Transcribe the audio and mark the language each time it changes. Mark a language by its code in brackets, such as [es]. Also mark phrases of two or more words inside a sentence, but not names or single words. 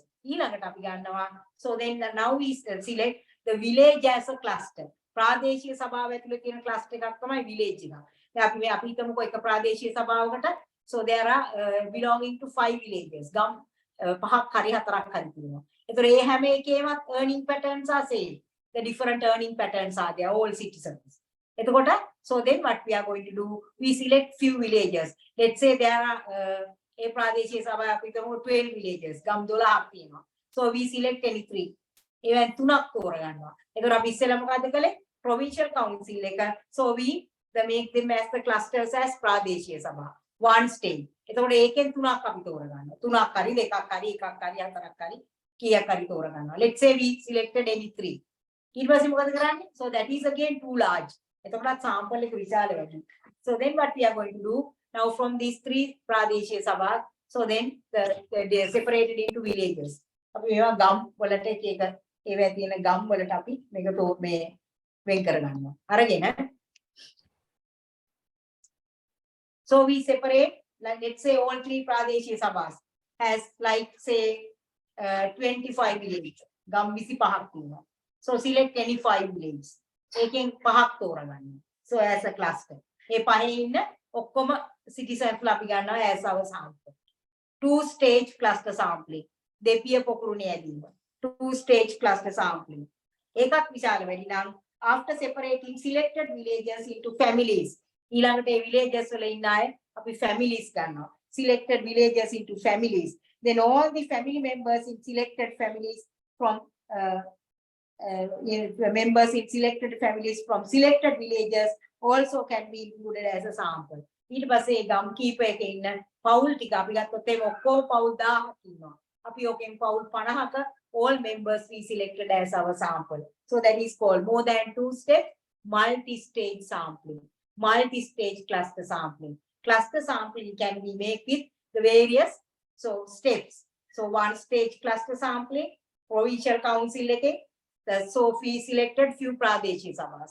[si] ඊළඟට අපි ගන්නවා [en] so then now we select the village as a cluster. [si] ප්‍රාදේශීය සභාව ඇතුළේ තියෙන cluster එකක් තමයි village එක. දැන් අපි හිතමුකෝ එක ප්‍රාදේශීය සභාවකට [en] so there are belonging to 5 villages. [si] ගම් පහක් හරි හතරක් හරි තියෙනවා. ඒතර ඒ හැම එකේමත් [en] earning patterns are same. The different earning patterns are there, all citizens. එතකොට so then what we are going to do, we select few villages. Let's say there are [si] ඒ ප්‍රාදේශීය සභාව අපි හිතමු [en] 12 villages [si] ගම් 12ක් තියෙනවා. [en] So we select any 3. [si] ඒවෙන් 3ක් තෝරගන්නවා. ඒතර අපි ඉස්සෙල්ලා මොකද්ද කළේ? [en] Provincial council [si] එක. [en] So we make them as the clusters as [si] ප්‍රාදේශීය සභා. [en] One state. [si] එතකොට ඒකෙන් 3ක් අපි තෝරගන්නවා. 3ක් හරි 2ක් හරි 1ක් හරි 4ක් හරි කීයක් හරි තෝරගන්නවා. [en] Let's say we selected any 3. [si] ඊට පස්සේ මොකද කරන්නේ? [en] So that is again too large. [si] එතකොට sample එක විශාල වෙනවා. [en] So then what we are going to do now from these 3 [si] ප්‍රාදේශීය සභා, [en] so then they are separated into villages. [si] අපි මේවා ගම් වලට එක ඒවා තියෙන ගම් වලට අපි මේක මේ වෙන් කරගන්නවා. [en] අරගෙන so we separate, like let's say all 3 [si] ප්‍රාදේශීය සභාස් [en] has like say 25 villages. [si] ගම් 25ක් තියෙනවා. [en] So select any 5 villages. [si] ඒකෙන් 5ක් තෝරගන්න. [en] So as a cluster. [si] ඒ පහේ ඉන්න ඔක්කොම citizens ලා අපි ගන්නවා [en] as our sample. 2-stage cluster sampling. [si] දෙපිය පොකුරුනේ ඇදීම. [en] 2-stage cluster sampling. [si] ඒකක් විශාල වැඩි නම් [en] after separating selected villages into families. [si] ඊළඟට ඒ villages වල ඉන්න අය අපි families ගන්නවා. [en] Selected villages into families. Then all the family members in selected families from members in selected families from selected villages also can be included as a sample. [si] ඊට පස්සේ ගම් කීපයක ඉන්න පවුල් ටික අපි ගත්තොත් ඒක ඔක්කොම පවුල් 1000ක් ඉන්නවා. අපි ඔකෙන් පවුල් 50ක [en] all members we selected as our sample. So that is called more than 2-step multi-stage sampling. Multi-stage cluster sampling. Cluster sampling can be made with the various steps. So 1-stage cluster sampling, provincial council එකේ so we selected few [si] ප්‍රාදේශීය සභා.